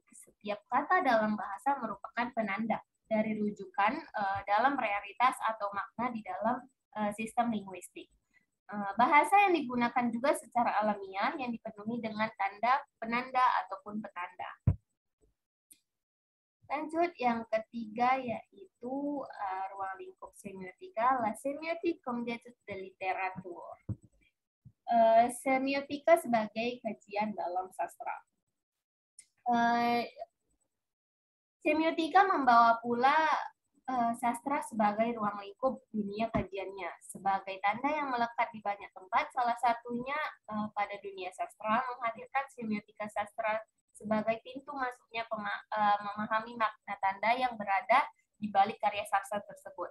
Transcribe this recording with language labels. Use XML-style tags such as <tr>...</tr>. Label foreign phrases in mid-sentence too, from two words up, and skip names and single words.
<id>Setiap kata dalam bahasa merupakan penanda dari rujukan dalam realitas atau makna di dalam sistem linguistik. Bahasa yang digunakan juga secara alamiah yang dipenuhi dengan tanda, penanda, ataupun petanda. Lanjut yang ketiga yaitu ruang lingkup semiotika,</id> <fr>la semiotique comme d'étude de littérature.</fr> <id>Semiotika sebagai kajian dalam sastra. Semiotika membawa pula sastra sebagai ruang lingkup dunia kajiannya, sebagai tanda yang melekat di banyak tempat, salah satunya pada dunia sastra menghadirkan semiotika sastra sebagai pintu masuknya memahami makna tanda yang berada di balik karya sastra tersebut.</id>